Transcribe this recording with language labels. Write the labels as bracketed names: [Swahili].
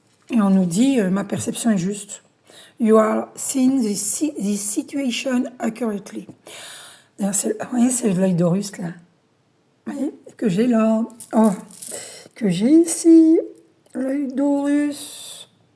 [French] Et on nous dit, ma perception est juste. [English] You are seeing the situation accurately. [French] Vous voyez, c'est l'œil d'Horus, là. Vous voyez, que j'ai là. Oh, que j'ai ici, l'œil d'Horus.